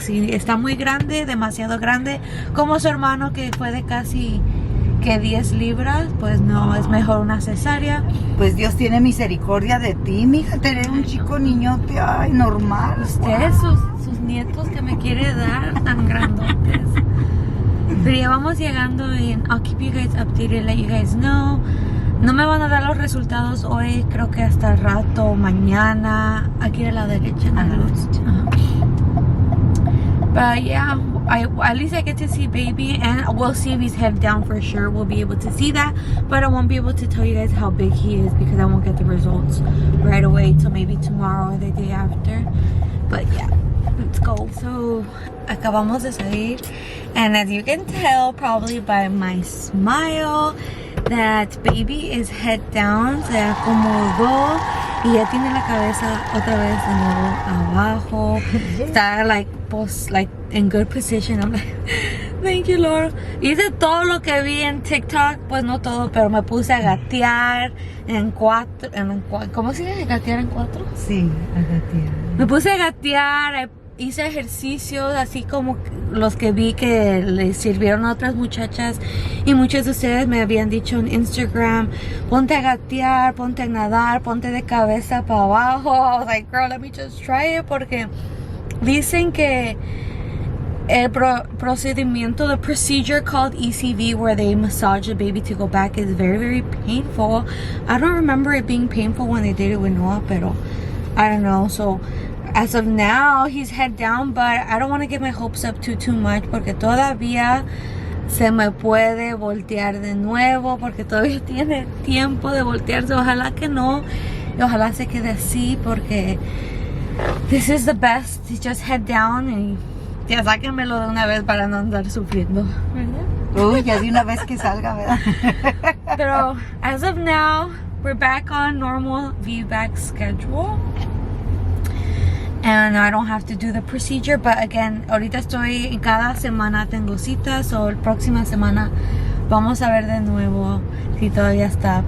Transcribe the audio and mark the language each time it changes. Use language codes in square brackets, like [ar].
[es] Si está muy grande, demasiado grande, como su hermano que fue de casi que 10 libras, pues no, es mejor una cesárea. Pues Dios tiene misericordia de ti, mija, tener un chico niñote, ay, normal. Usted, sus nietos que me quiere dar tan grandotes. Pero ya vamos llegando [en] and I'll keep you guys updated, let you guys know. [es] No me van a dar los resultados hoy, creo que hasta el rato, mañana. Aquí a la derecha, en la luz. [en] But yeah, at least I get to see baby, and we'll see if he's head down for sure. We'll be able to see that, but I won't be able to tell you guys how big he is because I won't get the results right away till maybe tomorrow or the day after. But yeah, let's go. So [es] acabamos de salir, [en] and as you can tell probably by my smile, that baby is head down. [es] Se acomodó y ya tiene la cabeza otra vez de nuevo abajo. Está [en] like in good position. I'm like, thank you, Lord. [es] Hice todo lo que vi en TikTok, pues no todo, pero me puse a gatear en cuatro. ¿Cómo se dice gatear en cuatro? Sí, a gatear. Me puse a gatear, hice ejercicios así como los que vi que le sirvieron a otras muchachas, y muchos de ustedes me habían dicho en Instagram, ponte a gatear, ponte a nadar, ponte de cabeza para abajo. [en] I was like, girl, let me just try it, [es] porque dicen que el procedimiento, [en] the procedure called ECV, where they massage the baby to go back, is very, very painful. I don't remember it being painful when they did it with Noah, [es] pero [en] I don't know. So as of now, he's head down, but I don't want to get my hopes up too much, [es] porque todavía se me puede voltear de nuevo, porque todavía tiene tiempo de voltearse. Ojalá que no, y ojalá se quede así, porque [en] this is the best. Just head down [es] y ya sáquenmelo de una vez para no andar sufriendo, ¿verdad? Uy, ya de una vez que salga, ¿verdad? [en] Pero as of now, we're back on normal VBAC schedule. And I don't have to do the procedure, but again, [es] ahorita estoy, cada semana tengo citas, o la próxima semana vamos a ver de nuevo si todavía está.